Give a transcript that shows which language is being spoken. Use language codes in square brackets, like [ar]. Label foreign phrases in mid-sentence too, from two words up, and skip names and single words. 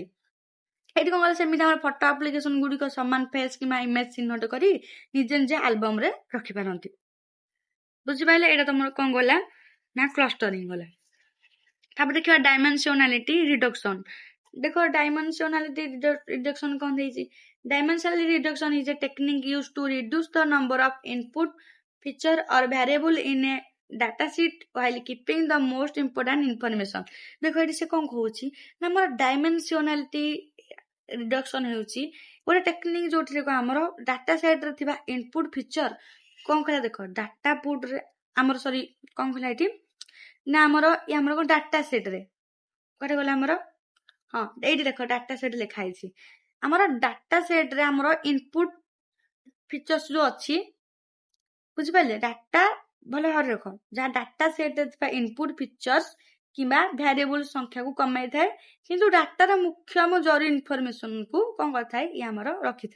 [or] ଏଇଠି କଣ କଲେ ସେମିତି ଆମର ଫଟୋ ଆପ୍ଲିକେସନ ଗୁଡିକ ସମାନ ଫେସ୍ କିମ୍ବା ଇମେଜ ଚିହ୍ନଟ କରି ନିଜେ ନିଜେ ଆଲବମରେ ରଖିପାରନ୍ତି। ବୁଝିପାରିଲେ? ଏଇଟା ତମର କଣ ଗଲା ନା କ୍ଲଷ୍ଟରିଂ ଗଲା। ତାପରେ ଦେଖିବା [en] dimensionality reduction. [or] ଦେଖ [en] dimensionality reduction [or] କଣ ଦେଇଛି [en] dimensional reduction is a technique used to reduce the number of input feature or variable in a data sheet while keeping the most important information। [or] ଦେଖ ଏଠି ସେ କଣ କହୁଛି ନା ଆମର [en] dimensionality reduction [or] ହେଉଛି ଗୋଟେ ଟେକ୍ନିକ ଯୋଉଥିରେ ଆମର [en] data set [or] ରେ ଥିବା [en] input feature [or] କଣ କହିଲା ଦେଖ [en] data put [or] ରେ ଆମର ସରି କଣ କହିଲା ଏଠି ନା ଆମର କଣ [en] data set [or] ରେ କୁଆଡେ ଗଲା ଆମର ହଁ ଏଇଠି ଦେଖ [en] data set [or] ଲେଖା ହେଇଛି ଆମର [en] data set [or] ରେ ଆମର [en] input features [or] ଯୋଉ ଅଛି ବୁଝିପାରିଲେ ଡାଟା ଭଲ ଭାବରେ ରଖ ଯାହା [en] data set [or] ରେ ଥିବା [en] input features [or] କିମ୍ବା ଭ୍ୟାରିଏବଲ ସଂଖ୍ୟାକୁ କମାଇଥାଏ କିନ୍ତୁ ଡାଟାର ମୁଖ୍ୟ ଆମ ଜରୁରୀ ଇନଫର୍ମେସନ କୁ କଣ କରିଥାଏ ଇଏ ଆମର ରଖିଥାଏ।